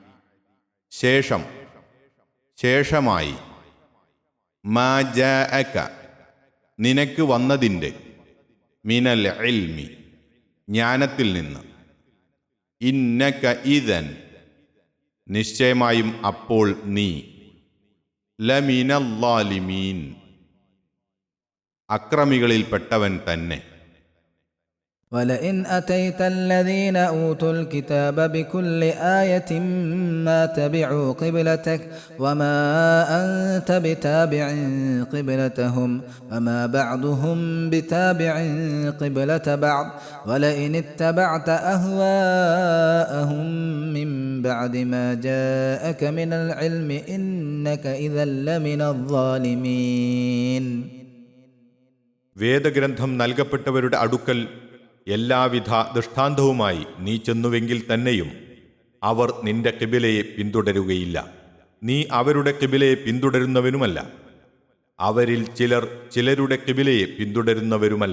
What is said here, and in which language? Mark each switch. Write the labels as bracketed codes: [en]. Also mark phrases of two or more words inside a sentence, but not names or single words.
[ml] ശേഷമായി [ar] ما جاءك [ml] നിനക്ക് വന്നതിൻ്റെ [ar] من العلم [ml] ജ്ഞാനത്തിൽ നിന്ന് [ar] إنك إذن [ml] നിശ്ചയമായും അപ്പോൾ നീ ലമിനല്ലാലിമീൻ അക്രമികളിൽപ്പെട്ടവൻ തന്നെ. [ar] ولئن أتيت الذين أوتوا الكتاب بكل آية ما تبعوا قبلتك وما أنت بتابع قبلتهم وما بعضهم بتابع قبلة بعض ولئن اتبعت أهواءهم من بعد ما جاءك من العلم إنك إذا لمن الظالمين. [ml] വേദഗ്രന്ഥം നൽകപ്പെട്ടവരുടെ അടുക്കൽ എല്ലാവിധ ദൃഷ്ടാന്തവുമായി നീ ചെന്നുവെങ്കിൽ തന്നെയും അവർ നിന്റെ ഖിബിലയെ പിന്തുടരുകയില്ല. നീ അവരുടെ ഖിബിലയെ പിന്തുടരുന്നവനുമല്ല. അവരിൽ ചിലരുടെ ഖിബിലയെ പിന്തുടരുന്നവരുമല്ല.